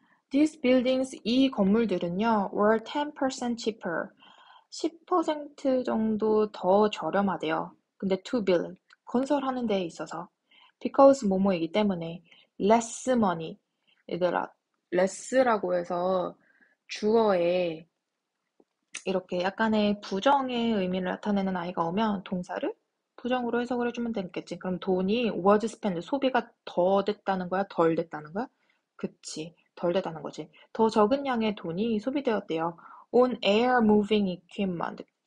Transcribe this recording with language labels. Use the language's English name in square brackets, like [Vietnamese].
[English] These buildings, [Korean] 이 건물들은요, [English] were 10% cheaper. [Korean] 10% 정도 더 저렴하대요. 근데 [English] to build, [Korean] 건설하는 데에 있어서. Because 뭐뭐이기 때문에. [English] less money. [Korean] 얘들아, less라고 해서 주어에 이렇게 약간의 부정의 의미를 나타내는 아이가 오면 동사를 부정으로 해석을 해주면 되겠지. 그럼 돈이 [English] was spent, [Korean] 소비가 더 됐다는 거야? 덜 됐다는 거야? 그치. 덜 됐다는 거지. 더 적은 양의 돈이 소비되었대요. [English] On air moving equipment.